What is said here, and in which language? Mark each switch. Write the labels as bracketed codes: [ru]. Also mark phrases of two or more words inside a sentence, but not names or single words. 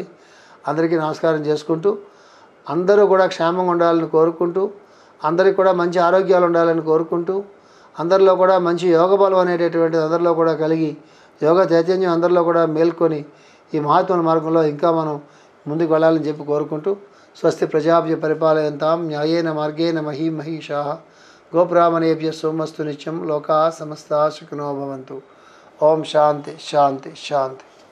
[te] అందరికీ నమస్కారం చేసుకుంటూ, అందరూ కూడా క్షేమంగా ఉండాలని కోరుకుంటూ, అందరికీ కూడా మంచి ఆరోగ్యాలు ఉండాలని కోరుకుంటూ, అందరిలో కూడా మంచి యోగ బలం అనేటటువంటిది అందరిలో కూడా కలిగి, యోగ చైతన్యం అందరిలో కూడా మేల్కొని ఈ మహాత్ముల మార్గంలో ఇంకా మనం ముందుకు వెళ్ళాలని చెప్పి కోరుకుంటూ, [sa] स्वस्ति प्रजाभ्य परिपालयन्तां न्यायेन मार्गेण महीमहीशाः गोब्राह्मणेभ्यः सोमस्तु नित्यं लोकाः समस्ताः सुखिनो भवन्तु. ओं शान्ति शान्ति शान्ति.